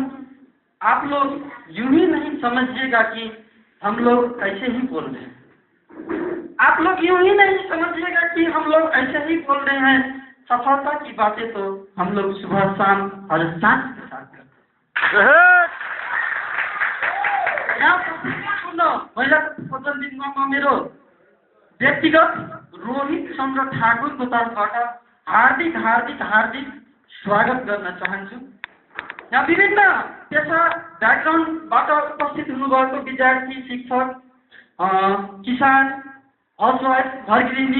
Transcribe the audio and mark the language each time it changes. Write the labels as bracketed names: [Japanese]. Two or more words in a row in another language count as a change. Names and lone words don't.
[Hindi] आप लोग यूं ही नहीं समझिएगा कि हम लोग ऐसे ही बोल रहे हैं। आप लोग यूं ही नहीं समझिएगा कि हम लोग ऐसे ही बोल रहे हैं। सफलता की बातें तो हम लोग सुबह शाम हर सांस के साथ करते हैं। [Nepali] पहिला दिनमा मेरो व्यक्तिगत रोहित चन्द्र ठाकुरको तर्फबाट हार्दिक हार्दिक हार्दिक स्वागत गर्न चाहन्छु। यहाँ विभिन्न पेशा ब्याकग्राउन्डबाट उपस्थित हुनुभएको विद्यार्थी, शिक्षक, किसान, हाउसवाइफ, घरगृहिणी